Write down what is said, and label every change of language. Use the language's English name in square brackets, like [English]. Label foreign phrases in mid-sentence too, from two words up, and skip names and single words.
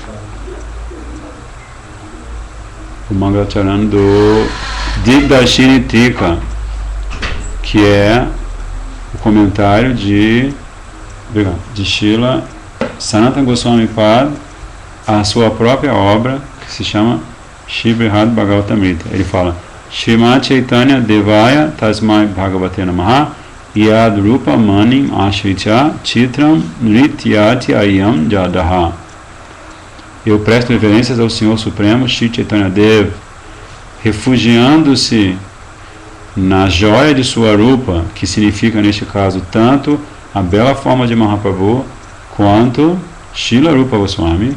[Portuguese] do Digdarshini Tika, que é o comentário de Srila Sanatana Goswami Pad, a sua própria obra, que se chama Shri Brihad Bhagavatamrita. Ele fala: [Sanskrit] Srimad Chaitanya Devaya Tasmai Bhagavate Namaha Yad Rupa Manim Ashritya Chitram Nrityati Ayam Jadaha. [Portuguese] Eu presto reverências ao Senhor Supremo Shri Chaitanya Dev, refugiando-se na joia de sua rupa, que significa neste caso tanto a bela forma de Mahaprabhu quanto Srila Rupa Goswami.